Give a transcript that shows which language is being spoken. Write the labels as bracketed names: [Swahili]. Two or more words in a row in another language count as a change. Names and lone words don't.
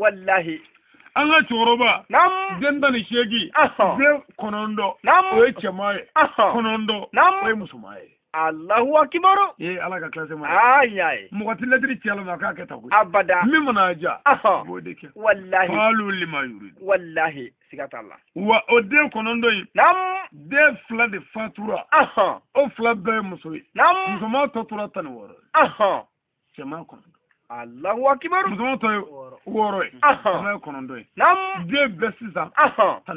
[Bambara] wallahi an ka cɛkɔrɔba den 18 den 9 o ye cɛman ye 9 o ye musoman ye [Arabic] الله أكبر [Bambara] ala ka classe ma ayi mɔgɔ tɛ lettre ci ala ma k'a kɛ tan koyi abada min mana ja b'o de kɛ wallahi halu lima yuri wallahi siga t'a la wa o den 9 in den 2 de fatura o 2 bɛɛ ye muso ye musoman tɔ tora 16 cɛman 9 [Arabic] الله أكبر [Bambara] musoman tɔ ye 6 ye cɛman ye 9 ye den bɛɛ sisan 12